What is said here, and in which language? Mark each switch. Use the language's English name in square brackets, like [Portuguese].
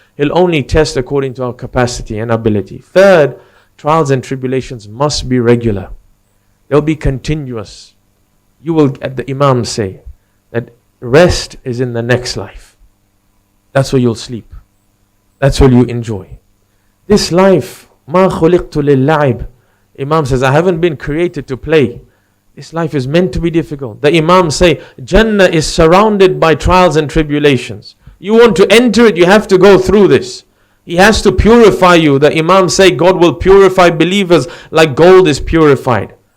[English] He'll only test according to our capacity and ability. Third, trials and tribulations must be regular. They'll be continuous. You will, at the Imam say, that rest is in the next life. That's where you'll sleep. That's where you enjoy. This life, [Arabic] مَا خُلِقْتُ لِلَّعِبِ. [English] Imam says, I haven't been created to play. This life is meant to be difficult. The Imam say, Jannah is surrounded by trials and tribulations. You want to enter it, you have to go through this. He has to purify you. The Imam say, God will purify believers like gold is purified.